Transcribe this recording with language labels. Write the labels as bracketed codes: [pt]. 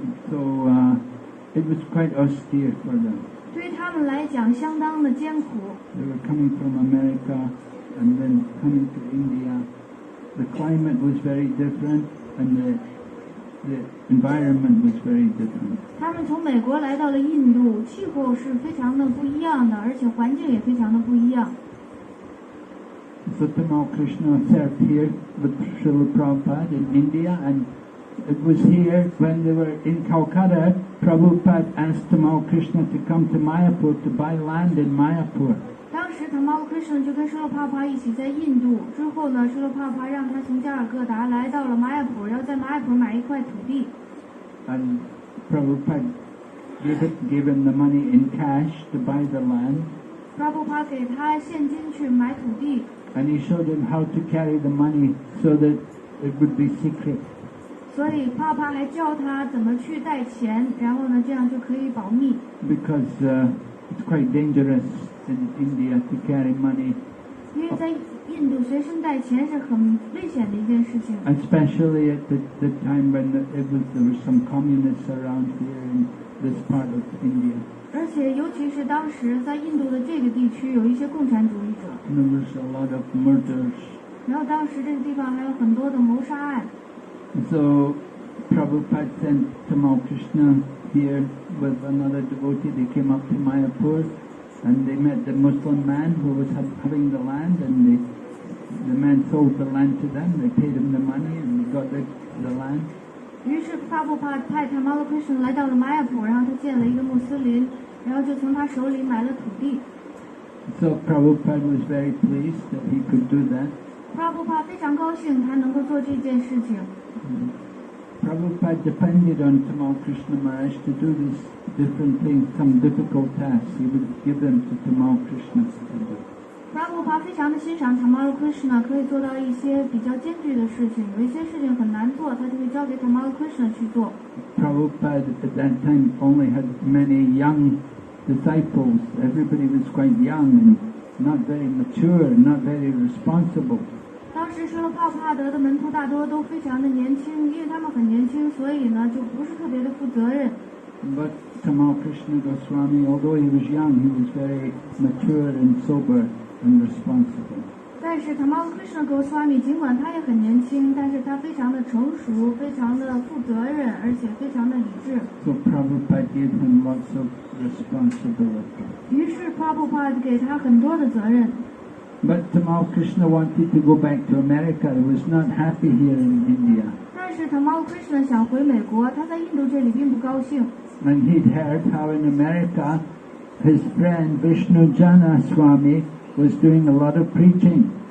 [en] So it was quite austere for them. [zh] 对于他们来讲，相当的艰苦。 [en] They were coming from America and then coming to India. The climate was very different, and the environment was very different. [zh] 他们从美国来到了印度，气候是非常的不一样的，而且环境也非常的不一样。 [en] So Tamal Krishna served here with Srila Prabhupada in India, and it was here when they were in Calcutta, Prabhupada asked Tamal Krishna to come to Mayapur to buy land in Mayapur. [zh] 当时 Tamal Krishna 就跟施罗帕帕一起在印度，之后呢，施罗帕帕让他从加尔各答来到了玛雅普，要在玛雅普买一块土地。 [en] And Prabhupada gave him the money in cash to buy the land. [zh] Prabhupada 给他现金去买土地。 [en] And he showed him how to carry the money so that it would be secret. [zh] 所以帕帕还教他怎么去带钱，然后呢，这样就可以保密。 [en] Because it's quite dangerous in India to carry money. [zh] 因为在印度随身带钱是很危险的一件事情。 [en] Especially at the time when there were some communists around here in this part of India. [zh] 而且尤其是当时在印度的这个地区有一些共产主义者。 [en] There was a lot of murders. [zh] 然后当时这个地方还有很多的谋杀案。 [en] So Prabhupada sent Tamal Krishna here with another devotee. They came up to Mayapur and they met the Muslim man who was having the land, and the man sold the land to them. They paid him the money and they got the land. [zh] 于是帕布帕派 Tamal Krishna 来到了玛雅普，然后他见了一个穆斯林，然后就从他手里买了土地。 [en] So Prabhupada was very pleased that he could do that. [zh] 帕布帕非常高兴他能够做这件事情。 [en] Prabhupada depended on Tamal Krishna Maharaj to do these different things, some difficult tasks. He would give them to Tamal Krishna to do. [zh] 帕布帕非常的欣赏 Tamal Krishna 可以做到一些比较艰巨的事情，有一些事情很难做，他就会交给 Tamal Krishna 去做。 [en] Prabhupada at that time only had many young disciples. Everybody was quite young and not very mature, not very responsible. [zh] 当时施罗帕帕德的门徒大多都非常的年轻，因为他们很年轻，所以呢就不是特别的负责任。 [en] But Tamal Krishna Goswami, although he was young, he was very mature and sober and responsible. [zh] 但是 Tamal Krishna Goswami 尽管他也很年轻，但是他非常的成熟，非常的负责任，而且非常的理智。 [en] So Prabhupada gave him lots of responsibility. [zh] 于是 Prabhupada 给他很多的责任。 [en] But Tamal Krishna wanted to go back to America. He was not happy here in India. [zh] 但是 Tamal Krishna 想回美国，他在印度这里并不高兴。 [en] And he'd heard how in America his friend Vishnu Jana Swami was doing a lot of preaching.